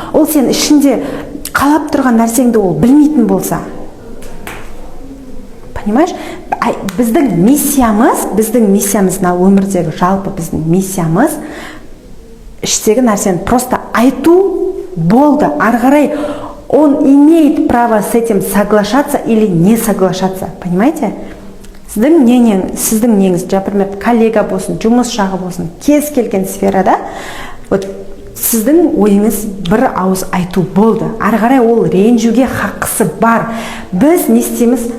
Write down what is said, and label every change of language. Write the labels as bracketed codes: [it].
[kk] Ол сен ішінде қалап тұрған нәрсеңді ол білмейтін болса. [ru] Понимаешь? [kk] Біздің миссиямыз, на өмірдегі жалпы біздің миссиямыз іштегі нәрсені просто айту, болды. Ары қарай [ru] он имеет право с этим соглашаться или не соглашаться. Понимаете? [kk] Сіздің неңіз, например, коллега болсын, жұмыс жағы болсын, кез келген сферада, вот сіздің ойыңыз бір ауыз айту, болды. Ары қарай ол ренжуге хақысы бар. Біз не істейміз?